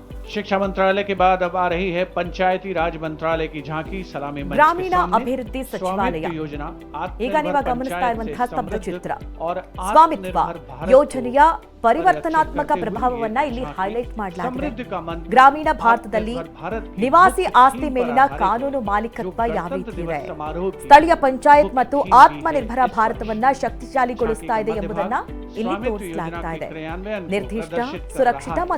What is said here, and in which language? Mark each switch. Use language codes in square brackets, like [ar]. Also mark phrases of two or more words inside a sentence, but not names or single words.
[hi] शिक्षा मंत्रालय के बाद अब आ रही है पंचायती राज मंत्रालय की झांकी सलामी मंच के [kn] ಗ್ರಾಮೀಣ [hi] सामने। [kn] ಅಭಿವೃದ್ಧಿ ಸಚಿವಾಲಯ [hi] स्वामित्व योजना [kn] ಈಗ [hi] आत्मनिर्भर [kn] ನೀವು ಗಮನಿಸ್ತಾ [hi] पंचायत [kn] ಇರುವಂತಹ [hi] से [kn] ಸ್ತಬ್ಧ [hi] समृद्ध [kn] ಚಿತ್ರ [hi] और [kn] ಸ್ವಾಮಿತ್ವ [hi] आत्मनिर्भर भारत [kn] ಯೋಜನೆಯ [hi] को [kn] ಪರಿವರ್ತನಾತ್ಮಕ [hi] परिलक्षित करते [kn] ಪ್ರಭಾವವನ್ನ [hi] हुए [kn] ಇಲ್ಲಿ [hi] झांकी [kn] ಹೈಲೈಟ್ ಮಾಡಲಾಗಿದೆ [hi] समृद्ध का मंत्र [kn] ಗ್ರಾಮೀಣ ಭಾರತದಲ್ಲಿ [hi] आत्मनिर्भर भारत की [kn] ನಿವಾಸಿ [hi] मुख्य [kn] ಆಸ್ತಿ [hi] थीम [kn] ಮೇಲಿನ [hi] पर आधारित [kn] ಕಾನೂನು [hi] है, [kn] ಮಾಲೀಕತ್ವ [hi] जो [kn] ಯಾವ [hi] गणतंत्र [kn] ರೀತಿ ಇದೆ [hi] दिवस समारोह की [kn] ಸ್ಥಳೀಯ ಪಂಚಾಯತ್ ಮತ್ತು [hi] मुख्य थीम भी है। [kn] ಆತ್ಮನಿರ್ಭರ [hi] इस [kn] ಭಾರತವನ್ನ ಶಕ್ತಿಶಾಲಿಗೊಳಿಸ್ತಾ ಇದೆ [hi] झांकी का [kn] ಎಂಬುದನ್ನ [hi] मध्यभाग [kn] ಇಲ್ಲಿ [hi] स्वामित्व [kn] ತೋರಿಸಲಾಗ್ತಾ [hi] योजना [kn] ಇದೆ [hi] के क्रियान्वयन को [kn] ನಿರ್ದಿಷ್ಟ [hi] प्रदर्शित कर [kn] ಸುರಕ್ಷಿತ [hi] रहा है।